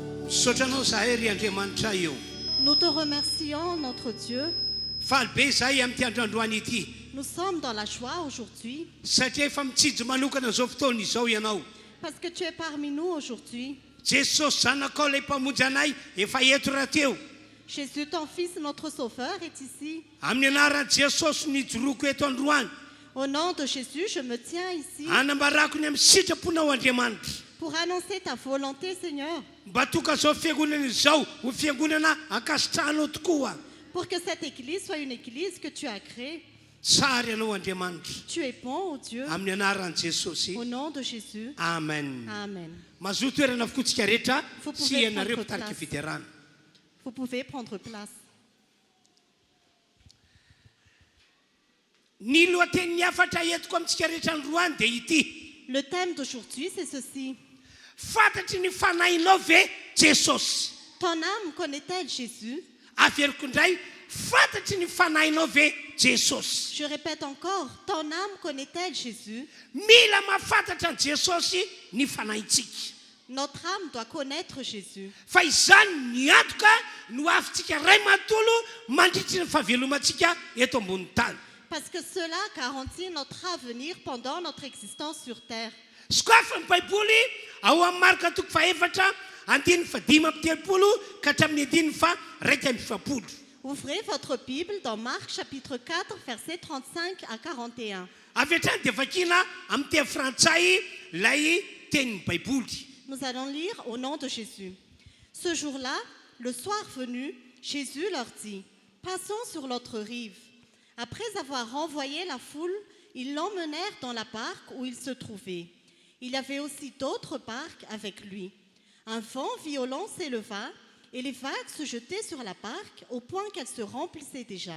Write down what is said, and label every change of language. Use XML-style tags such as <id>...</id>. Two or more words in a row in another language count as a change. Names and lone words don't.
<mg>Sotranao zahay ry Andriamanitra io.</mg> <fr>Nous te remercions, notre Dieu.</fr> <mg>Faly be zahay amin'ity androandroany ity.</mg> <fr>Nous sommes dans la joie aujourd'hui</fr> <mg>Satria efa mitsidjo manokana zao fotoana izao ianao.</mg> <fr>parce que tu es parmi nous aujourd'hui.</fr> <mg>Jesosy zanakao ilay mpamonjy anay efa eto raha teo.</mg> <fr>Jésus, ton Fils, notre Sauveur, est ici.</fr> <mg>Amin'ny anaran'i Jesosy nijoroko eto androany.</mg> <fr>Au nom de Jésus, je me tiens ici</fr> <mg>Anambarako ny amin'ny sitraponao Andriamanitra.</mg> <fr>pour annoncer ta volonté, Seigneur,</fr> <mg>Mba toka zao fiangonana izao ho fiangonana ankasitrahanao tokoa.</mg> <fr>pour que cette église soit une église que tu as créée.</fr> <mg>Tsara ianao Andriamanitra.</mg> <fr>Tu es bon, ô Dieu.</fr> <mg>Amin'ny anaran'i Jesosy.</mg> <fr>Au nom de Jésus.</fr> <mg>Amen. Amen. Mazoto toerana avokotsika rehetra</mg> <fr>Vous</fr> <mg>sy</mg> <fr>pouvez</fr> <mg>ianareo</mg> <fr>prendre</fr> <mg>mpitarika</mg> <fr>place.</fr> <mg>fiderana.</mg> <fr>Vous pouvez prendre place.</fr> <mg>Ny lohatenin'ny afatra entiko amintsika rehetra androany dia ity.</mg> <fr>Le thème d'aujourd'hui, c'est ceci.</fr> <mg>Fantatry ny fanahinao ve Jesosy?</mg> <fr>Ton âme connaît-elle Jésus?</fr> <mg>Averiko indray, fantatry ny fanahinao ve Jesosy?</mg> <fr>Je répète encore, ton âme connaît-elle Jésus?</fr> <mg>Mila mahafantatra an Jesosy ny fanahintsika.</mg> <fr>Notre âme doit connaître Jésus.</fr> <mg>Fa izany ny antoka no avintsika ray manontolo mandritry ny fahavelomantsika eto ambony tany.</mg> <fr>Parce que cela garantit notre avenir pendant notre existence sur terre.</fr> <mg>Sokafa ny Baiboly ao amin'ny marika toko faefatra andiny fa 5:30 ka hatramin'ny andiny fa 1:20.</mg> <fr>Ouvrez votre Bible dans Marc chapitre 4, versets 35 à 41.</fr> <mg>Avy hatrany dia vakina amin'ny teny frantsay lay tenin'ny Baiboly.</mg> <fr>Nous allons lire au nom de Jésus. Ce jour-là, le soir venu, Jésus leur dit, « Passons sur l'autre rive. » Après avoir renvoyé la foule, ils l'emmenèrent dans la barque où il se trouvait. Il y avait aussi d'autres barques avec lui. Un vent violent s'éleva et les vagues se jetaient sur la barque au point qu'elle se remplissait déjà.</fr>